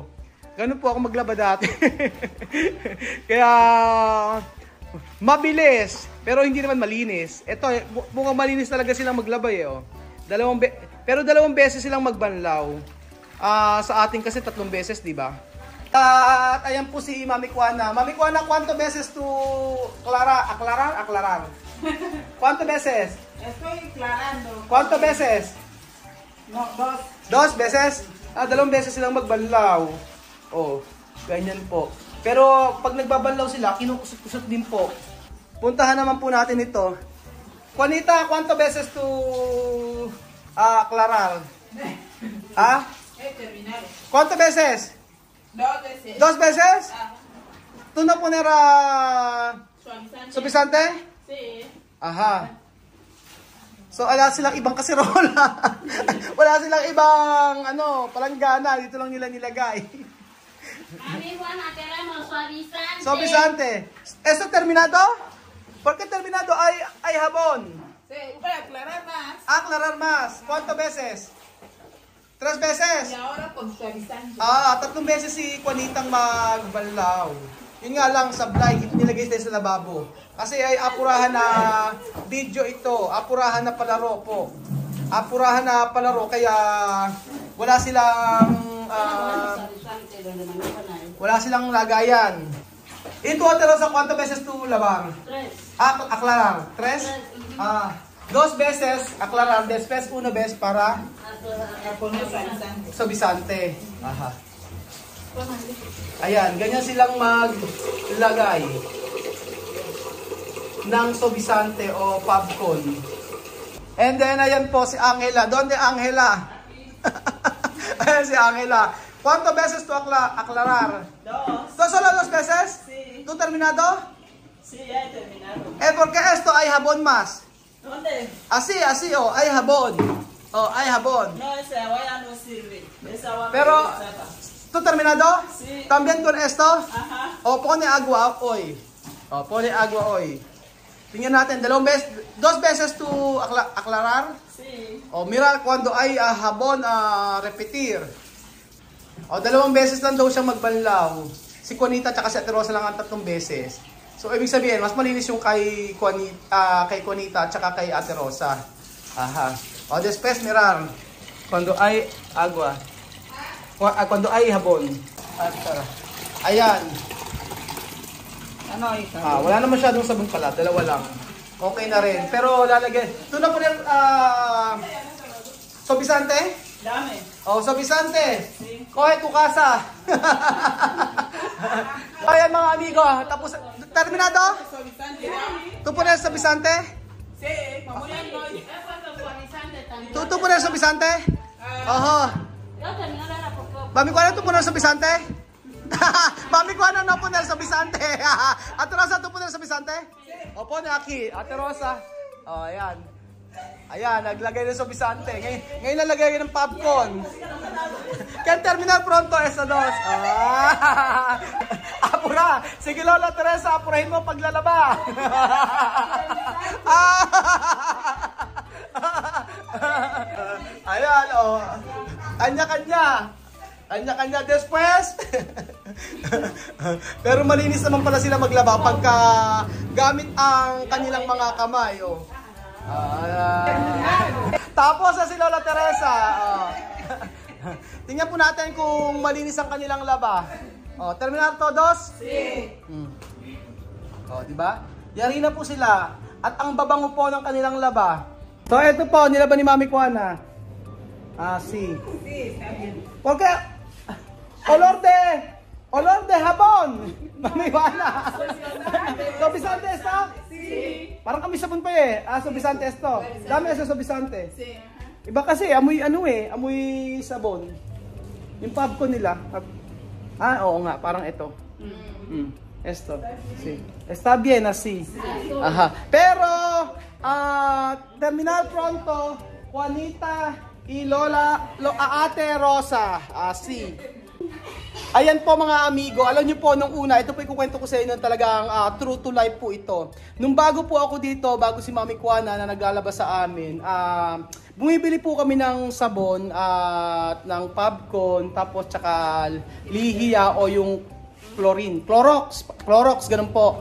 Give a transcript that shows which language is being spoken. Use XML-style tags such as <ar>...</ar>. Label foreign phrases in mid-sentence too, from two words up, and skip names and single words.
<tl>Ganun po ako maglaba dati. Kaya, mabilis, pero hindi naman malinis. Ito, mukhang malinis talaga silang maglaba Pero 2 beses silang magbanlaw. Sa atin kasi 3 beses, di ba? At ayan po si Mami Kuana.</tl> <es>Mami Kuana, ¿cuánto veces tú aclarar? ¿Cuánto veces? Estoy aclarando. ¿Cuánto veces? No, 2.</es> <tl>2 beses? 2 beses silang magbanlaw. Ganyan po. Pero pag nagbabanlaw sila, kinukusot-kusot din po. Puntahan naman po natin ito.</tl> <es>Juanita, ¿cuánto veces tú aclarar? ¿Cuánto veces? 2 veces. 2 veces? ¿Tú no poner Suavizante. suavizante? Sí. Ajá.</es> <tl>So, wala silang ibang kaserola. Wala silang ibang, palanggana. Dito lang nila nilagay.</tl> <es>Suavizante. ¿Esto terminado? ¿Por qué terminado hay jabón? Sí, voy a aclarar más. Aclarar más. ¿Cuántas veces? 3 veces? Y ahora con suavizante.</es> <tl>3 beses si Juanitang magbanlaw. Yun nga lang, sablay, nilagay tayo sa lababo. Kasi ay apurahan na video ito, apurahan na palaro po. Apurahan na palaro, kaya wala silang lagayan. Ito atero sa kwanto beses to labang?</tl> <es>3. Aclarar. 3? 2 beses, aclarar. Después, 1 vez para Poner suavizante. suavizante. Aha.</es> <tl>Ayan, ganyan silang maglagay ng suavizante o popcorn. And then, ayan po si Angela. ¿Dónde Angela? Ayan si Angela.</tl> <es>¿Cuántas veces tú aclarar? 2. ¿Tú solo 2 veces? Sí. ¿Tú terminado? Sí, ya he terminado. ¿Por qué esto hay jabón más? ¿Dónde? Así, hay jabón. Hay jabón. No, esa agua ya no sirve. Esa agua Pero, me gusta. ¿tú terminado? Sí. ¿También con esto? Ajá. Pone agua hoy. Pone agua hoy.</es> <tl>Tingnan natin, 2 beses</tl> <es>tú aclarar. Sí. Mira, cuando hay jabón, repetir.</es> <tl>2 beses lang daw siyang magbanlaw. Si Juanita at si Ate Rosa lang ang 3 beses. So, ibig sabihin, mas malinis yung kay Juanita at kay Ate Rosa.</tl> <es>Aha. Después, mirar. Cuando hay agua. Cuando hay jabón.</es> <tl>Ayan. Ano ito? Wala na masyadong sabon pala. 2 lang. Okay na rin. Pero lalagyan. Ito na po rin,</tl> <es>suavizante? Dame. Suavizante. Sí. Coge tu casa.</es> <tl>Ayan mga amigo. Tapos,</tl> <es>terminado? Suavizante, dame. ¿Tú pones suavizante? Sí, vamos a ir. ¿Tú pones suavizante? Ojo. Mami, ¿cuál es tu poner suavizante? Mami, ¿cuál no poner suavizante? Ate Rosa, ¿tú poner suavizante? Pone aquí.</es> <tl>Ate Rosa. Ayan. Ayan, naglagay ng suavizante. Ngayon nalagay ng popcorn.</tl> <es>Can terminar pronto esa</es> <tl>2. Apura. Sige Lola Teresa, apurahin mo paglalaba. Ayan, Kanya-kanya. Kanya-kanya. Después. Pero malinis naman pala sila maglaba pagka gamit ang kanilang mga kamay. Tapos si Lola Teresa. Tingnan po natin kung malinis ang kanilang laba.</tl> <es>Terminar todos? Sí.</es> <tl>Diba? Yari na po sila. At ang babango po ng kanilang laba. So, ito po, nilaba ni Mami Juana.</tl> <es>Sí. Sí, está bien. Porque, olor de jabón. Mami Juana. Suavizante esta? Sí.</es> <tl>Parang kami sabon pa</tl> <es>suavizante esto.</es> <tl>Dami sa suavizante.</tl> <es>Sí.</es> <tl>Iba kasi, amoy amoy sabon. Yung popcorn nila. Oo nga, parang ito.</tl> <es>Esto. Sí. Está bien así. Ajá. Pero, terminar pronto, Juanita y Ate Rosa. Así.</es> <tl>Ayan po mga amigo, alam niyo po nung una, ito po ikukwento ko sa inyo talagang</tl> <en>true to life</en> <tl>po ito. Nung bago po ako dito, bago si Mami Juana na naglalaba sa amin, bumibili po kami ng sabon at ng popcorn, tapos tsaka lihiya o yung chlorine, Clorox, ganun po.</tl>